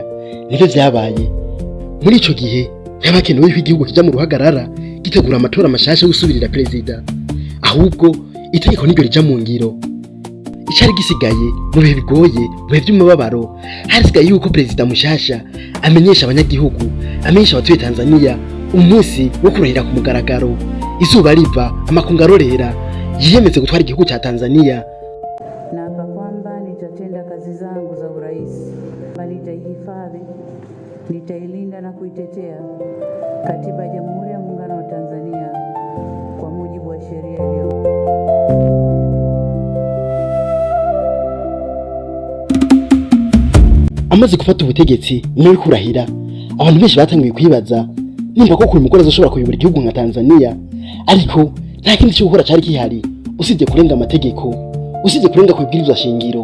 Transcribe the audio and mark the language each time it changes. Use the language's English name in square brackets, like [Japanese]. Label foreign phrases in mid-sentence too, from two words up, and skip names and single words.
[Rundi] Nivyo vyabaye muri ico gihe. Yabakenewe ko igihugu kija mu ruhagarara gitegura amatora mashasha yo gusubirira perezida, ahubwo itegeko niryo rija mu ngiro. Icari gisigaye mu bihe bigoye, mu bihe by'umubabaro, hasigaye yuko perezida mushasha amenyesha abanyagihugu, amenyesha abatuye Tanzania umunsi wo kurahira ku mugaragaro, izuba riva, amakungu arorera, yiyemeze gutwara igihugu cha Tanzania. [Swahili] Naapa kwamba nitatenda kazi zangu za urais, nitaihifadhi, nitailinda na kuitetea Katiba ya Jamhuri ya Muungano wa Tanzania kwa mujibu wa sheria iliyo. [Rundi] Amaze gufata ubutegetsi nyuma yo kurahira, abantu benshi batangiye kwibaza nimba ko kuri mugore azoshobora kuyobora igihugu nka Tanzania. Ariko nta kindi cyo gukora cyari kihari usibye kurenga amategeko, usibye kurenga ku bwirizwa shingiro.